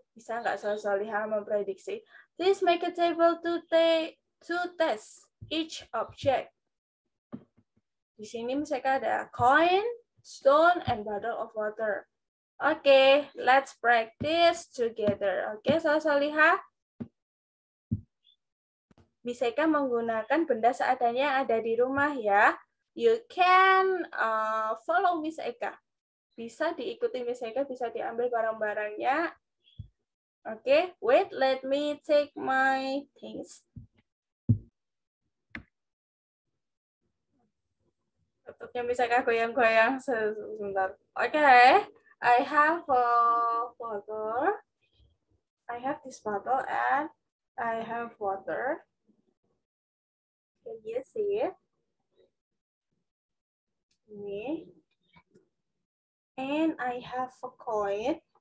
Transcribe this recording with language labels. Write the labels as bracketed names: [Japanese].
[Indonesian] Bisa nggak Solihah memprediksi? [English] Please make a table to test each object. [Indonesian] Di sini misalkan ada [English] coin, stone, and bottle of water. Oke, let's practice together. Oke, Solihah. [Indonesian] Bisakah menggunakan benda seadanya yang ada di rumah ya? [English] You can follow Miss Eka. [Indonesian] Bisa diikuti Miss Eka, bisa diambil barang-barangnya. [English] Oke, wait, let me take my things. [Indonesian] Bentuknya bisa goyang-goyang sebentar. [English] Oke, I have a bottle. I have this bottle and I have water. Can you see it? Ini. And I have a coin.